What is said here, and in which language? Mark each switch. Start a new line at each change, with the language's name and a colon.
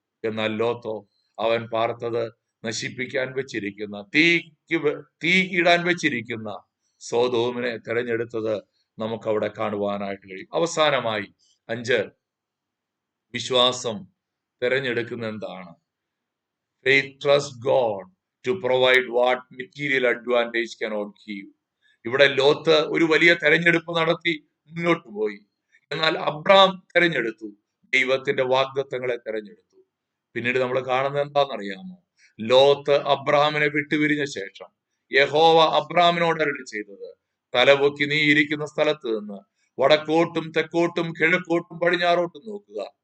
Malayalam: എന്നാൽ ലോത്തോ, അവൻ പാർത്തത് നശിപ്പിക്കാൻ വെച്ചിരിക്കുന്ന, തീ ഇടാൻ വെച്ചിരിക്കുന്ന സോദോമിനെ തെരഞ്ഞെടുത്തത് നമുക്ക് അവിടെ കാണുവാനായിട്ട് കഴിയും. അവസാനമായി 5, വിശ്വാസം തെരഞ്ഞെടുക്കുന്ന എന്താണ്?
English: Faith trusts God to provide what material advantage cannot give.
Malayalam: ഇവിടെ ലോത്ത് ഒരു വലിയ തെരഞ്ഞെടുപ്പ് നടത്തി മുന്നോട്ട് പോയി. എന്നാൽ അബ്രഹാം തെരഞ്ഞെടുത്തു, ദൈവത്തിന്റെ വാഗ്ദത്തങ്ങളെ തെരഞ്ഞെടുത്തു. പിന്നീട് നമ്മൾ കാണുന്നത് എന്താണെന്നറിയാമോ? ലോത്ത് അബ്രഹാമിനെ വിട്ടുപിരിഞ്ഞ ശേഷം യഹോവ അബ്രഹാമിനോട് അരുളി ചെയ്തത്, തലപൊക്കി നീ ഇരിക്കുന്ന സ്ഥലത്ത് നിന്ന് വടക്കോട്ടും തെക്കോട്ടും കിഴക്കോട്ടും പടിഞ്ഞാറോട്ടും നോക്കുക.